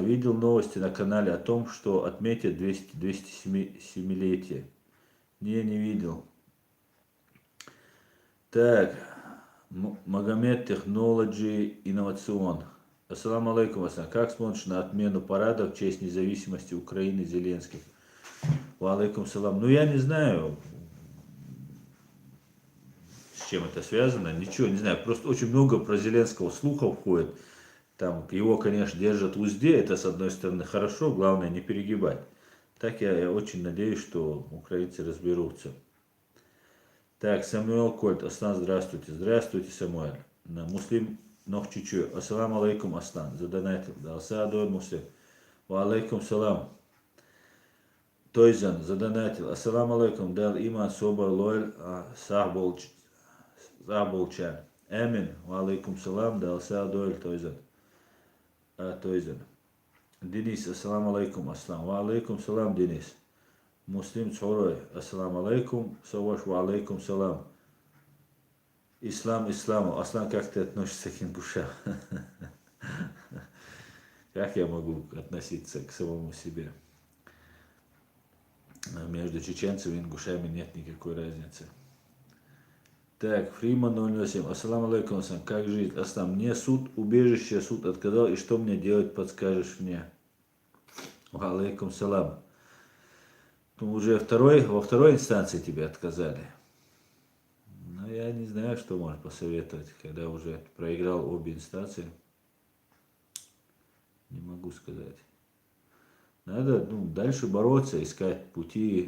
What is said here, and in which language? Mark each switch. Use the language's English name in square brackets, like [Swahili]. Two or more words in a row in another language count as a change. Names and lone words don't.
[Russian] Видел новости на канале о том, что отметят 207-летие. Не видел. Так, Магомед Технологи Инновацион. [Arabic] السلام عليكم, Аслан. [Russian] Как смотришь на отмену парада в честь независимости Украины Зеленских? [Arabic] وعليكم السلام. [Russian] Ну я не знаю, с чем это связано, ничего не знаю. Просто очень много про Зеленского слухов ходит. Там его, конечно, держат в узде, это с одной стороны хорошо, главное не перегибать. Так я очень надеюсь, что украинцы разберутся. Так, Самуэл Кольт, Аслан, здравствуйте. Здравствуйте, Самуэль. [Arabic] Муслим Нохчичу, السلام عليكم, Аслан. Задонатил. [Chechen] Далса адой [Arabic] муслим. وعليكم السلام. Тойзан задонатил. السلام عليكم. [Chechen] Дал иман собар лойль сахболчан. [Arabic] Эмин. وعليكم السلام. [Chechen] Далса адой [Arabic] Тойзан. Тойзан. Денис, السلام عليكم, Аслан. وعليكم السلام, Денис. Муслим Цорой, السلام عليكم. Саваш, وعليكم السلام. Исламу. [Russian] Аслан, как ты относишься к ингушам? Как я могу относиться к самому себе? Между чеченцами и ингушами нет никакой разницы. Так, Фриман 008. [Arabic] السلام عليكم, Аслан. [Russian] Как жить? Аслан, мне суд, убежище, суд отказал. И что мне делать, подскажешь мне? [Arabic] وعليكم السلام. [Russian] Ну, уже во второй инстанции тебе отказали. Но я не знаю, что можно посоветовать, когда уже проиграл обе инстанции. Не могу сказать. Надо дальше бороться, искать пути.